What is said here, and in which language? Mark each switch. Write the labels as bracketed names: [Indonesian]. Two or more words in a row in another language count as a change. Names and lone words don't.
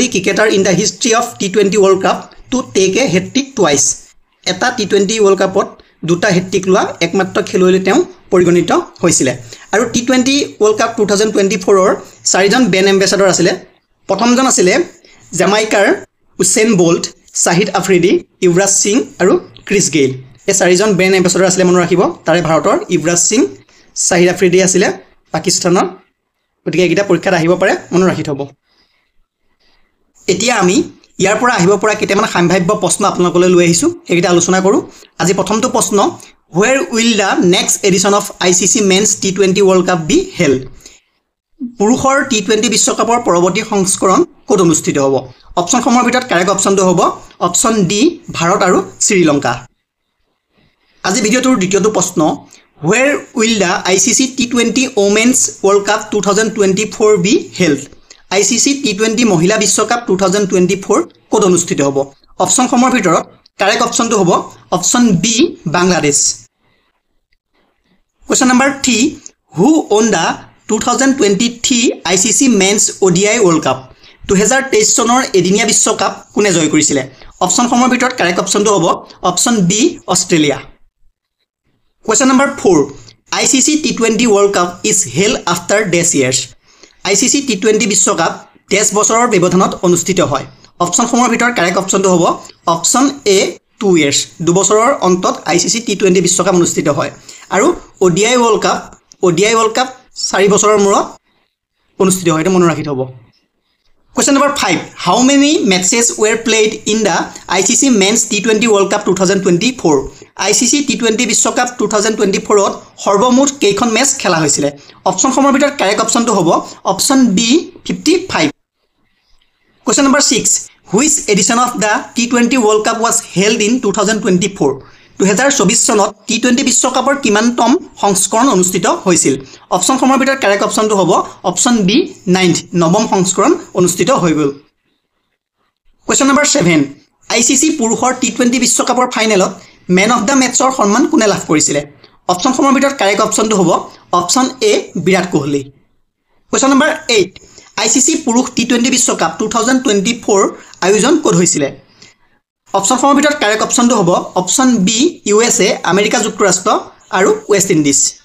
[English] cricketer in the history of T20 World Cup to take a hattrick twice [Assamese] এটা টি20 ওয়াৰ্ল্ড কাপত দুটা হেট্ৰিক লোৱা একমাত্ৰ খেলুৱৈ তেওঁ পৰিগণিত হৈছিল আৰু টি20 ওয়াৰ্ল্ড কাপ 2024 ৰ চাৰিজন [English] brand ambassador [Assamese] আছিল প্ৰথমজন আছিল জামাইকাৰ উছেইন বল্ট শাহিদ আফ্ৰিদি ইউবৰাজ সিং আৰু ক্ৰিছ গেইল এই চাৰিজন [English] brand ambassador [Assamese] আছিল মনত ৰাখিব তাৰে ভাৰতৰ ইউবৰাজ সিং শাহিদ আফ্ৰিদি আছিল পাকিস্তানৰ গতিকে এইটা পৰীক্ষাত আহিব পাৰে মনত ৰাখি থব এতিয়া আমি ইয়াৰ পৰা আহিব পৰা কেইটামান সম্ভাৱ্য প্ৰশ্ন আপোনালোকলৈ লৈ আহিছো এইটা আলোচনা কৰো আজি প্ৰথমটো প্ৰশ্ন [English] where will the next edition of ICC men's T20 World Cup be held [Assamese] পুৰুষৰ টি20 বিশ্বকাপৰ পৰৱৰ্তী সংস্কৰণ ক'ত অনুষ্ঠিত হ'ব অপচনসমূহৰ ভিতৰত [English] correct optionটো [Assamese] হ'ব [English] option D [Assamese] ভাৰত আৰু শ্ৰীলংকা আজি ভিডিওটোৰ দ্বিতীয়টো প্ৰশ্ন [English] where will the ICC T20 Women's World Cup 2024 be held [Assamese] ICC T20 মহিলা বিশ্বকাপ 2024 ক'ত অনুষ্ঠিত হ'ব অপচনসমূহৰ ভিতৰত [English] correct optionটো [Assamese] হ'ব [English] option B [Assamese] বাংলাদেশ [English] question number 3 who won the 2023 ICC Men's ODI World Cup [Assamese] 2023 চনৰ এদিনীয়া বিশ্বকাপ কোনে জয় কৰিছিল অপচনসমূহৰ ভিতৰত [English] correct optionটো [Assamese] হ'ব [English] option B [Assamese] অষ্ট্ৰেলিয়া [English] question number 4 ICC T20 World Cup is held after dash years [Assamese] ICC T20 বিশ্বকাপ 10 বছৰৰ ব্যৱধানত অনুষ্ঠিত হয় অপচনসমূহৰ ভিতৰত [English] correct optionটো [Assamese] হ'ব [English] option A [Assamese] 2 years 2 বছৰৰ অন্তত ICC T20 বিশ্বকাপ অনুষ্ঠিত হয় আৰু ODI World Cup 4 বছৰৰ মূৰত অনুষ্ঠিত হয় এটা মনত ৰাখি থব [English] Question number 5 How many matches were played in the ICC Men's T20 World Cup 2024 [Assamese] ICC T20 বিশ্বকাপ 2024 ত সৰ্বমুঠ কেইখন মেচ খেলা হৈছিল অপচন সমূহৰ ভিতৰত [English] correct optionটো [Assamese] হ'ব [English] option B [Assamese] 55 [English] Question number 6 Which edition of the T20 World Cup was held in [Assamese] 2024 2024 চনত T20 বিশ্বকাপৰ কিমানতম সংস্কৰণ অনুষ্ঠিত হৈছিল অপচন সমূহৰ ভিতৰত [English] correct optionটো [Assamese] হ'ব [English] option B [Assamese] 9th নৱম সংস্কৰণ অনুষ্ঠিত হৈ গল [English] Question number 7 [Assamese] ICC পুৰুষৰ T20 বিশ্বকাপৰ ফাইনেলত [English] man of the matchৰ [Assamese] সন্মান কোনে লাভ কৰিছিল অপচন সমূহৰ ভিতৰত [English] correct optionটো [Assamese] হ'ব [English] option A [Assamese] বিৰাট কোহলি [English] Question number 8 [Assamese] ICC পুৰুষ T20 বিশ্বকাপ 2024 আয়োজন ক'ত হৈছিল অপচন সমূহৰ ভিতৰত [English] correct optionটো [Assamese] হ'ব [English] option B [Assamese] USA আমেৰিকা যুক্তৰাষ্ট্ৰ আৰু ৱেষ্ট ইণ্ডিজ